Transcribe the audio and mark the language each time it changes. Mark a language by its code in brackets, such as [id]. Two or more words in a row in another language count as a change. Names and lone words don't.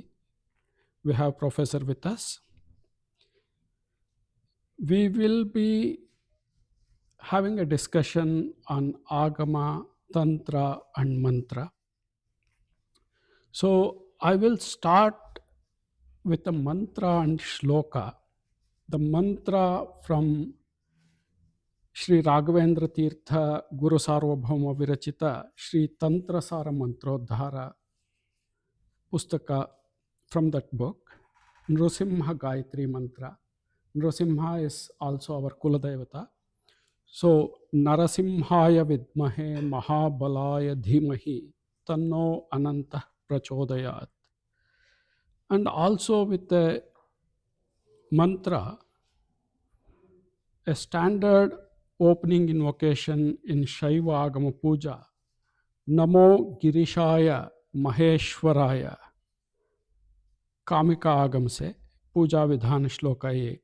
[en] We have Professor with us. We will be having a discussion on Agama, Tantra and Mantra. So I will start with the mantra and shloka. The mantra from [kn] ಶ್ರೀ ರಾಘವೇಂದ್ರ ತೀರ್ಥ ಗುರು ಸಾರ್ವಭೌಮ ವಿರಚಿತ ಶ್ರೀ ತಂತ್ರಸಾರ ಮಂತ್ರೋದ್ಧಾರ ಪುಸ್ತಕ. [en] from that book, ನೃಸಿಂಹ ಗಾಯತ್ರಿ ಮಂತ್ರ. [sa] ನೃಸಿಂಹ [en] is also our [sa] ಕುಲದೇವತ. ಸೊ ನರಸಿಂಹಾಯ ವಿದ್ಮಹೆ ಮಹಾಬಲಾಯ ಧೀಮಹಿ ತನ್ನೋ ಅನಂತ ಪ್ರಚೋದಯಾತ್. [en] and also with the mantra, a standard opening invocation in Shaiva Agama Puja, [sa] नमो गिरिशाय महेश्वराय. [hi] कामिका आगम से पूजा विधान श्लोक 1.